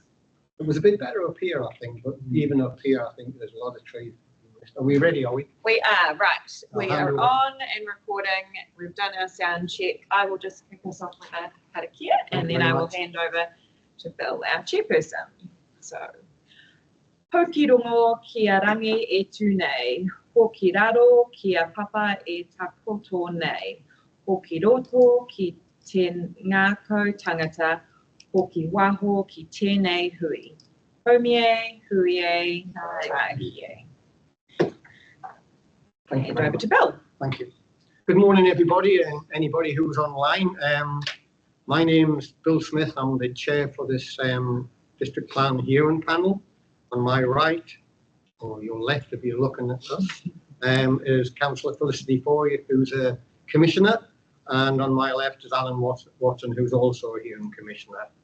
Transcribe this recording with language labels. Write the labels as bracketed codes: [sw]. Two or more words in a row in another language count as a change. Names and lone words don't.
[en] It was a bit better up here, I think, but even up here, I think there's a lot of trees. Are we ready, are we? We are, right. We I'll hand are over. on and recording. We've done our sound check. I will just kick us off with a karakia and then I will hand over to Bill, our chairperson. So, [mi] Pokirongo kia rangi e tū nei, hoki raro kia papa e takoto nei, hoki roto ki te ngākau tangata, hoki waho ki tēnei hui. Homie, huie, tākie. [en] Thank you. Hand very over much. to Bill. Thank you. Good morning, everybody, and anybody who's online. My name's Bill Smith. I'm the chair for this district plan hearing panel. On my right, or your left if you're looking at us, is Councillor Felicity Foy, who's a commissioner, and on my left is Alan Watson, who's also a hearing commissioner.